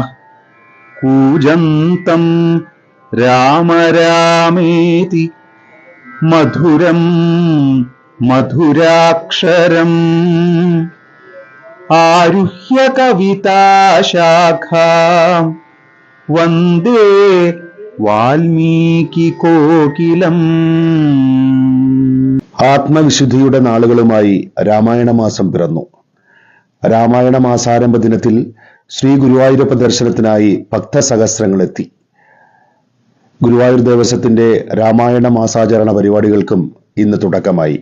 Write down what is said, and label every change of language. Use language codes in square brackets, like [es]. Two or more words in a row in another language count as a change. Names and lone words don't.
[sa] कूजन्तं राम रामेति मधुरं मधुराक्षरम् आरुह्य कविताशाखां वन्दे വാൽമീകികോകിലം. [ml] ആത്മവിശുദ്ധിയുടെ നാളുകളുമായി രാമായണ മാസം പിറന്നു. രാമായണ മാസാരംഭ ദിനത്തിൽ ശ്രീ ഗുരുവായൂരപ്പ ദർശനത്തിനായി ഭക്തസഹസ്രങ്ങൾ എത്തി. ഗുരുവായൂർ ദേവസ്വത്തിന്റെ രാമായണ മാസാചരണ പരിപാടികൾക്കും ഇന്ന് തുടക്കമായി.